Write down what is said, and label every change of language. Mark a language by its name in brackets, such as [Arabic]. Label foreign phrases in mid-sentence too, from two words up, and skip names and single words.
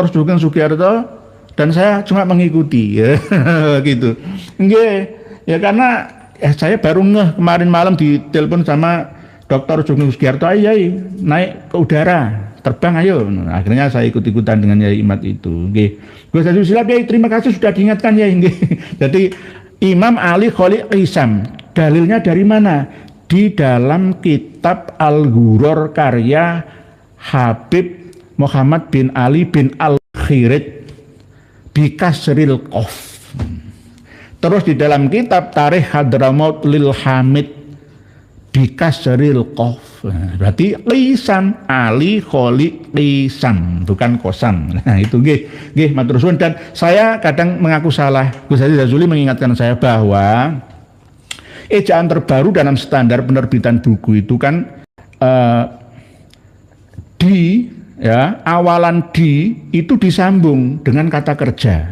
[Indonesian] Sugeng Sugiarto, dan saya cuma mengikuti, ya. Gitu. Nggih, ya karena saya baru ngeh kemarin malam ditelepon sama Dr. Sugeng Sugiarto, ayo naik ke udara, terbang ayo. Nah, akhirnya saya ikut-ikutan dengan Yai Imad itu. Nggih. Gus Azuli silap ya, terima kasih sudah diingatkan ya. Nggih. Jadi Imam Ali Kholik Kisam, dalilnya dari mana? Di dalam kitab Al-Ghuror karya Habib Muhammad bin Ali bin Al-Khirid [Arabic] بكسر القاف. [Indonesian] Terus di dalam kitab Tarikh Hadramaut Lil Hamid [Arabic] بكسر القاف. [Indonesian] Berarti Kisam, Ali Kholik Kisam, bukan Kosam. Nah itu [Javanese] nggih matur suwun. [Indonesian] Dan saya kadang mengaku salah. Gus Azuli mengingatkan saya bahwa ejaan terbaru dalam standar penerbitan buku itu kan awalan di itu disambung dengan kata kerja.